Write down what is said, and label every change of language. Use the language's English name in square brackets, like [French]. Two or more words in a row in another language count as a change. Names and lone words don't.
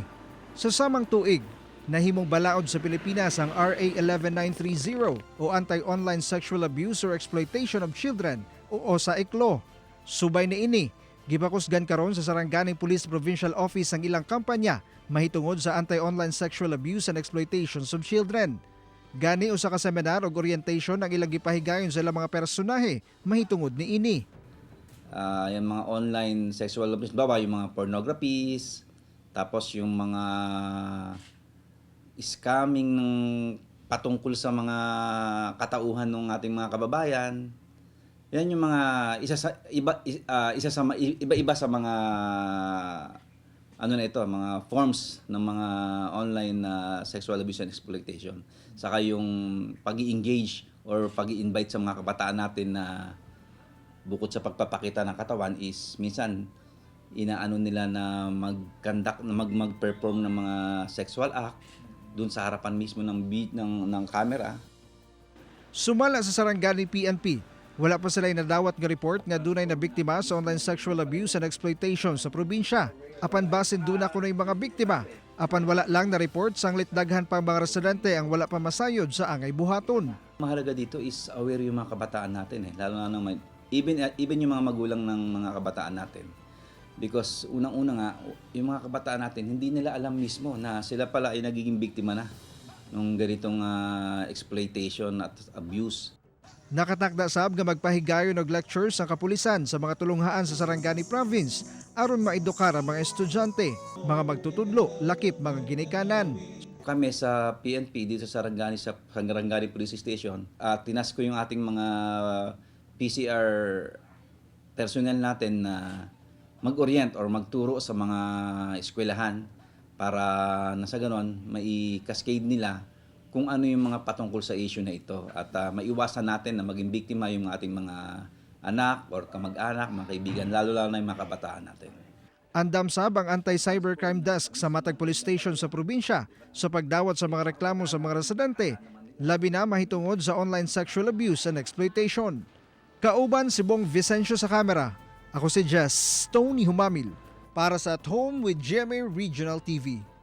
[Cebuano] Sa samang tuig, nahimong balaod sa Pilipinas ang RA 11930 o Anti-Online Sexual Abuse or Exploitation of Children o OSA-ICLO. Subay niini, gipakusgan karon sa Sarangani Police Provincial Office ang ilang kampanya mahitungod sa [English] anti-online sexual abuse and exploitations of children. [Cebuano] Gani usa ka seminar ug orientation ang ilang gipahigayon sa ilang mga personahe mahitungod niini. [Filipino] Yung mga [English] online sexual abuse, [Filipino] baba yung mga pornographies, tapos yung mga scamming ng patungkol sa mga katauhan ng ating mga kababayan. Yan yung mga iba-iba sa mga mga forms ng mga [English] online sexual abuse and exploitation. [Filipino] Saka yung pag-i-engage or pag-i-invite sa mga kabataan natin na bukod sa pagpapakita ng katawan is minsan inaano nila na mag-perform ng mga [English] sexual act [Filipino] dun sa harapan mismo ng camera. [Cebuano] Sumala sa Sarangani PNP, Wala pa sila nadawat nga report nga dunay na biktima sa [English] online sexual abuse and exploitation [Cebuano] sa probinsya. Apan basin duna kunoy mga biktima. Apan wala lang na report sanglit daghan pa mga residente ang wala pa masayod sa angay buhaton. [Filipino] Mahalaga dito is aware yung mga kabataan natin lalo na naman even yung mga magulang ng mga kabataan natin. Because unang-una nga, yung mga kabataan natin hindi nila alam mismo na sila pala ay nagiging biktima na ng ganitong exploitation at abuse. [Cebuano] Nakatakda sab nga magpahigayon og lectures ang kapulisan sa mga tulunghaan sa Sarangani Province aron maedukar ang mga estudyante, mga magtutudlo, lakip mga ginikanan. [Filipino] Kami sa PNP dito sa Sarangani Police Station, tinas ko yung ating mga PCR personnel natin na mag-orient or magturo sa mga eskwelahan para nasa ganon mai-cascade nila kung ano yung mga patungkol sa issue na ito at maiwasan natin na maging biktima yung ating mga anak or kamag-anak, mga kaibigan, lalo na yung mga kabataan natin. [Cebuano] Andam sab ang Anti-Cybercrime Desk sa Matag Police Station sa probinsya sa pagdawat sa mga reklamo sa mga residente, labi na mahitungod sa [English] online sexual abuse and exploitation. [Cebuano] Kauban si Bong Vicencio sa kamera. Ako si Jess Tony Humamil para sa At Home with GMA Regional TV.